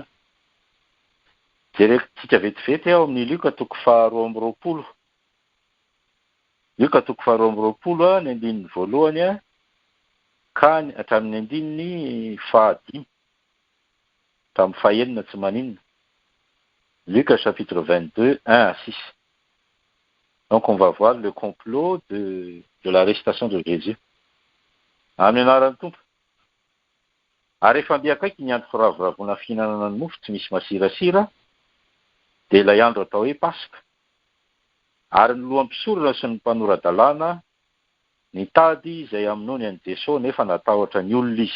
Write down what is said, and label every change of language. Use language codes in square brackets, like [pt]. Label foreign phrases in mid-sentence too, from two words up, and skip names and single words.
[mg] Jerentsika vetivety ao amin'ny Luka 12:20. Luka 12:20 ny andininy voalohany ka hatramin'ny andininy 5 tamin'ny 9 tsy maninona. [fr] Luc chapitre 22, 1 à 6. Donc on va voir le complot de l'arrestation de Jésus. [mg] Amin'ny anaran'ny Tompo. Ary rehefa mbiakaiky ny andro firavoravoana fihinanana ny mofo tsy misy masirasira, dia ilay andro atao hoe Pasika. Ary ny loham-pisorona sy ny mpanorandalàna nitady izay aminony an'i Jesosy nefa natahotra ny olona izy.